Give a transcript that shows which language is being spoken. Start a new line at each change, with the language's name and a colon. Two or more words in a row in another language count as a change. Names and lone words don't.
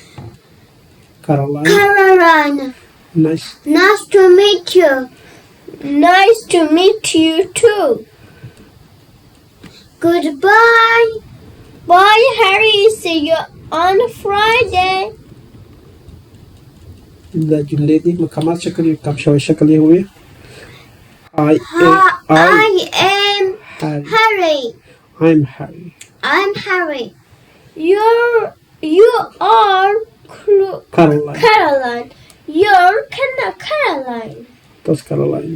English: Caroline. Nice. Nice to meet you. Nice to meet you too. Goodbye. Bye, Harry. See you on Friday.
Pashto: دا جملې دي مکمل شکل یې کم شوی شکل یې ووایي
English: I am Harry. I'm Harry. I'm Harry. You are Caroline. Caroline. You're Caroline. That's Caroline.